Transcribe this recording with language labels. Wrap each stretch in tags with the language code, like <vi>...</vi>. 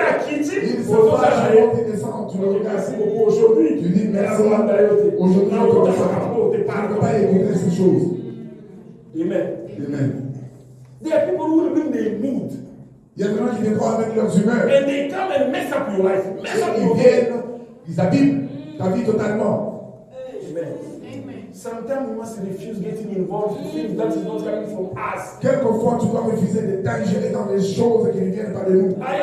<fr>Il se fâche quand il descend. Tu le regardes. Aujourd'hui. Tu dis merci. Aujourd'hui, je ne peux pas écouter ces choses. Amen. Amen.</fr> <en>There are people who will bring their mood.</en> <fr>Il y a des gens qui viennent avec leurs humeurs.</fr> <en>And they come and mess up your life. Mess up your</en> <fr>Ils viennent, ils abîment ta vie totalement. Amen.</fr> <en>Sometimes we must refuse getting involved in things that is not coming from us.</en> <fr>Quelquefois, tu dois refuser de t'ingérer dans des choses qui ne viennent pas de nous.</fr>